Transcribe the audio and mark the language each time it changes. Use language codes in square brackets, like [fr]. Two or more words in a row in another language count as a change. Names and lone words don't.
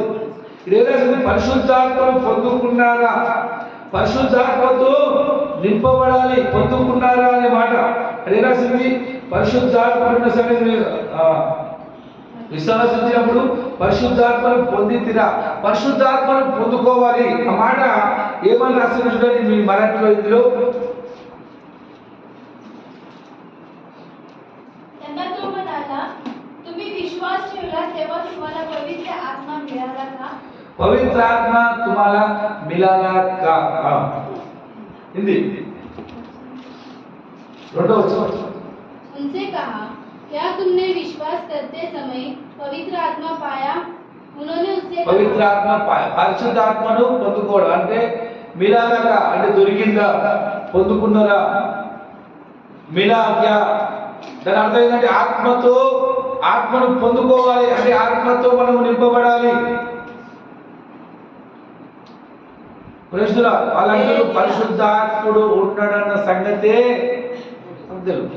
[te] ఇదేనా పరిశుద్ధాత్మను పొందుకున్నారా, పరిశుద్ధాత్మతో నింపబడాలి, పొందుకున్నారా అనే మాట అదేనాసింది. పరిశుద్ధాత్మ సంగతి విశ్వాసించినప్పుడు పరిశుద్ధాత్మను పొందితిరా, పరిశుద్ధాత్మను పొందుకోవాలి. ఆ మాట ఏమని రాసింది చూడండి మీ మరాఠీలో, ఇందులో [mr] पवित्र आत्मा तुम्हाला मिळाला का? [hi] हिंदी उनसे कहा, क्या तुमने विश्वास करते समय पवित्र आत्मा पाया? उन्होंने उससे पवित्र आत्मा पाया. [te] పరిశుద్ధ ఆత్మను పొందుకోవడం అంటే మిలాగా అంటే దొరికిందా, పొందుకున్నారా? మిలాగా దాని అర్థం ఏంటంటే ఆత్మను పొందుకోవాలి అంటే ఆత్మతో మనం నింపబడాలి. వాళ్ళందరూ పరిశుద్ధాత్ముడు ఉంటాడన్న సంగతే తెలుసు.